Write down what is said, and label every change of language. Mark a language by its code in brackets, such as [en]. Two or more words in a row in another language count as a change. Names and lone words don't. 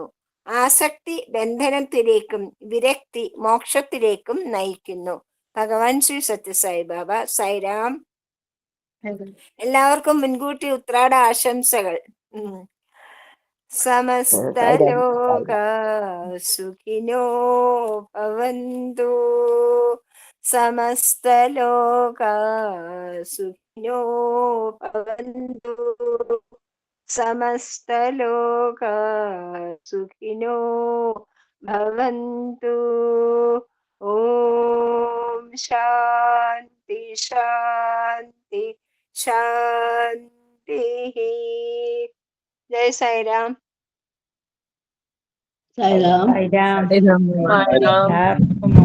[ml] ആസക്തി ബന്ധനത്തിലേക്കും വിരക്തി മോക്ഷത്തിലേക്കും നയിക്കുന്നു. ഭഗവാൻ ശ്രീ സത്യസായി ബാബ. സൈറാം. എല്ലാവർക്കും മുൻകൂട്ടി ഉത്രാട ആശംസകൾ. [sa] സമസ്തലോകാ സുഖിനോ ഭവന്തു. സമസ്തലോകാ സുഖിനോ ഭവന്തു. സമസ്തലോകാ സുഖിനോ ഭവന്തു. ഓം ശാന്തി ശാന്തി ശാന്തി. [ml] ജയ് സായിരാം. സായിരാം. സായിരാം. എല്ലാവർക്കും